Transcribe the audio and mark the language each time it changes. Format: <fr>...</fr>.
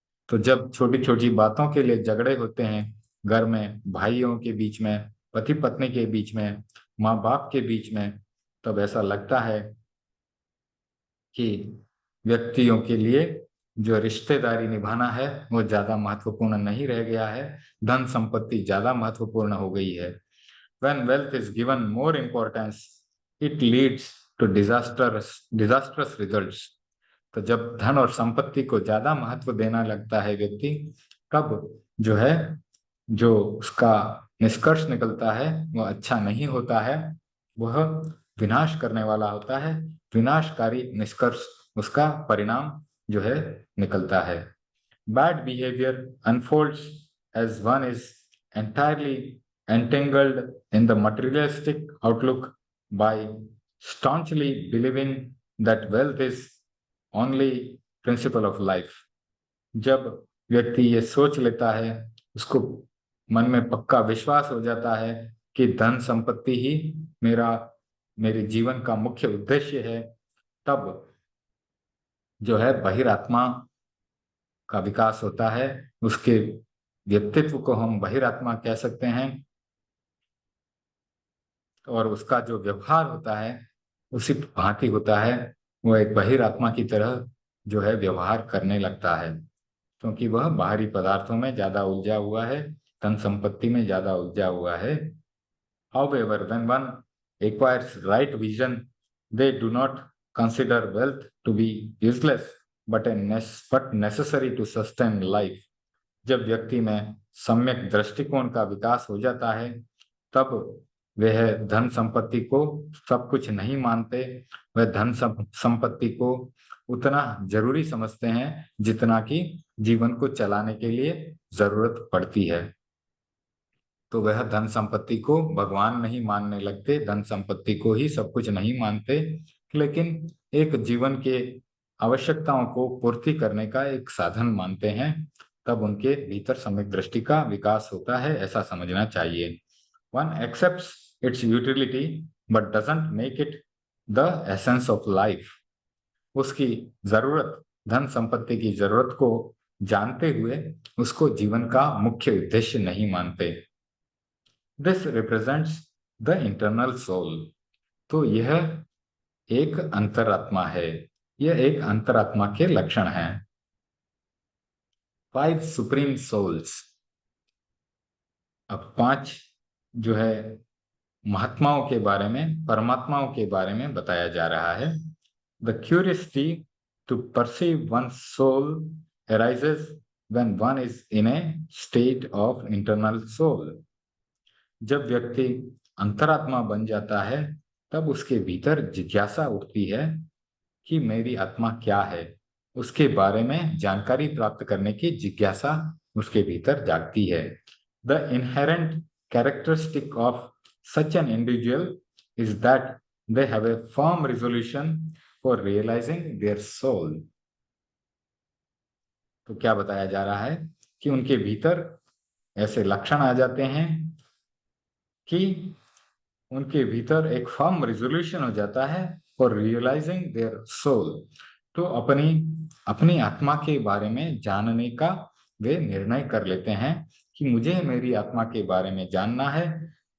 <hi>तो जब छोटी छोटी बातों के लिए झगड़े होते हैं, घर में भाइयों के बीच में, पति पत्नी के बीच में, माँ बाप के बीच में, तब ऐसा लगता है कि व्यक्तियों के लिए जो रिश्तेदारी निभाना है वो ज्यादा महत्वपूर्ण नहीं रह गया है, धन संपत्ति ज्यादा महत्वपूर्ण हो गई है।</hi> <en>When wealth is given more importance, it leads to disastrous results।</en> <hi>तो जब धन और संपत्ति को ज्यादा महत्व देना लगता है व्यक्ति, तब जो है, जो उसका निष्कर्ष निकलता है वह अच्छा नहीं होता है, वह विनाश करने वाला होता है, विनाशकारी निष्कर्ष उसका परिणाम जो है निकलता है।</hi> <en>Bad behaviour unfolds as one is entirely entangled in the materialistic outlook by staunchly believing that wealth is only principle of life।</en> <hi>जब व्यक्ति ये सोच लेता है, उसको मन में पक्का विश्वास हो जाता है कि धन संपत्ति ही मेरे जीवन का मुख्य उद्देश्य है, तब जो है बहिरात्मा का विकास होता है। उसके व्यक्तित्व को हम बहिरात्मा कह सकते हैं, और उसका जो व्यवहार होता है उसी भांति होता है। वो एक बहिरात्मा की तरह जो है व्यवहार करने लगता है, क्योंकि वह बाहरी पदार्थों में ज्यादा उलझा हुआ है, धन संपत्ति में ज्यादा उलझा हुआ है।</hi> <en>However, when one acquires right vision, they do not consider wealth to be useless, but necessary to sustain life.</en> <hi>जब व्यक्ति में सम्यक दृष्टिकोण का विकास हो जाता है, तब वह धन संपत्ति को सब कुछ नहीं मानते। वह धन संपत्ति को उतना जरूरी समझते हैं जितना कि जीवन को चलाने के लिए जरूरत पड़ती है। तो वह धन संपत्ति को भगवान नहीं मानने लगते, धन संपत्ति को ही सब कुछ नहीं मानते, लेकिन एक जीवन के आवश्यकताओं को पूर्ति करने का एक साधन मानते हैं। तब उनके भीतर सम्यक दृष्टि का विकास होता है, ऐसा समझना चाहिए।</hi> <en>One accepts its utility but doesn't make it the essence of life.</en> <hi>उसकी जरूरत, धन संपत्ति की जरूरत को जानते हुए उसको जीवन का मुख्य उद्देश्य नहीं मानते।</hi> <en>This represents the internal soul.</en> <hi>तो यह एक अंतरात्मा है, यह एक अंतरात्मा के लक्षण हैं।</hi> <en>5 supreme souls.</en> <hi>अब 5 जो है महात्माओं के बारे में, परमात्माओं के बारे में बताया जा रहा है।</hi> <en>The curiosity to perceive one's soul arises when one is in a state of internal soul.</en> <hi>जब व्यक्ति अंतरात्मा बन जाता है, तब उसके भीतर जिज्ञासा उठती है कि मेरी आत्मा क्या है। उसके बारे में जानकारी प्राप्त करने की जिज्ञासा उसके भीतर जागती है।</hi> <en>The inherent characteristic of such an individual is that they have a firm resolution for realizing their soul.</en> <hi>तो क्या बताया जा रहा है कि उनके भीतर ऐसे लक्षण आ जाते हैं कि उनके भीतर एक</hi> <en>firm resolution</en> <hi>हो जाता है</hi> <en>For realising their soul.</en> <hi>तो अपनी आत्मा के बारे में जानने का वे निर्णय कर लेते हैं कि मुझे मेरी आत्मा के बारे में जानना है।</hi>